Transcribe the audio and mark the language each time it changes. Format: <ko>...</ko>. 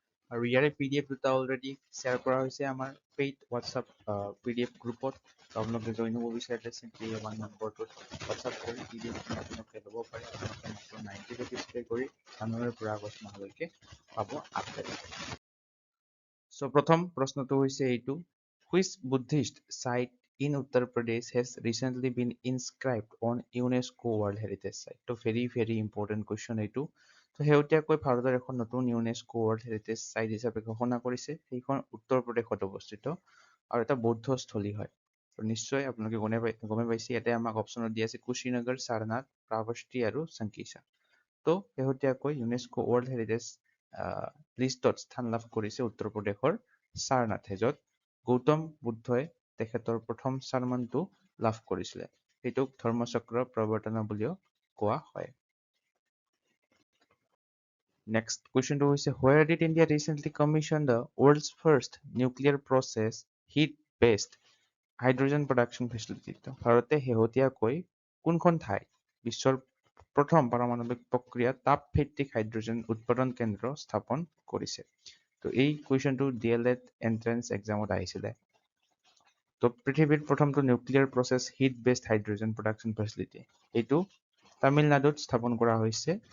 <as>আৰু ইয়াৰে PDF দুটা অলৰেডি শ্বেয়াৰ কৰা হৈছে আমাৰ পেইড হোৱাটছআপ PDF গ্ৰুপত। আপোনালোকে জইন হ'ব বিচাৰিলে চিম্পলি 1 নম্বৰটোত হোৱাটছআপ কৰি PDF আপোনালোকে ল'ব পাৰে। আপোনালোকে মাত্ৰ 90 rupees পে' কৰি জানুৱাৰীৰ পৰা আগষ্ট মাহলৈকে পাব আপডেট। চ' প্ৰথম প্ৰশ্নটো হৈছে এইটো,</as> <en>Which Buddhist site in Uttar Pradesh has recently been inscribed on UNESCO World Heritage Site?</en> <as>তো</as> <en>very important question</en> <as>এইটো। তো শেহতীয়াকৈ ভাৰতৰ এখন নতুন ইউনেস্কো ৱৰ্ল্ড হেৰিটেজ চাইট হিচাপে ঘোষণা কৰিছে। সেইখন উত্তৰ প্ৰদেশত অৱস্থিত আৰু এটা বৌদ্ধস্থলী হয়। তো নিশ্চয় আপোনালোকে গমে পাইছে ইয়াতে আমাক অপশ্যনত দিয়া আছে কুশীনগৰ, সাৰনাথ, শ্ৰাৱস্তি আৰু শংকিছা। তো শেহতীয়াকৈ ইউনেস্কো ৱৰ্ল্ড হেৰিটেজ লিষ্টত স্থান লাভ কৰিছে উত্তৰ প্ৰদেশৰ সাৰনাথে, য'ত গৌতম বুদ্ধই তেখেতৰ প্ৰথম চাৰমানটো লাভ কৰিছিলে। সেইটোক ধৰ্মচক্ৰ প্ৰৱৰ্তনা বুলিও কোৱা হয়।</as> <en>Next question</en> <as>হৈছে,</as> <en>where did India recently commission the world's first nuclear process heat-based hydrogen production facility?</en> <as>ভাৰতে শেহতীয়াকৈ কোনখন ঠাই বিশ্বৰ প্ৰথম পাৰমাণৱিক প্ৰক্ৰিয়া তাপভিত্তিক হাইড্ৰজেন উৎপাদন কেন্দ্ৰ স্থাপন কৰিছে? তো এই কুৱেশ্যনটো DLED এন্ট্ৰেন্স এক্সামত আহিছিলে। তো পৃথিৱীৰ প্ৰথমটো nuclear process hit based hydrogen production facility এইটো তামিলনাডুত স্থাপন কৰা হৈছে।</as>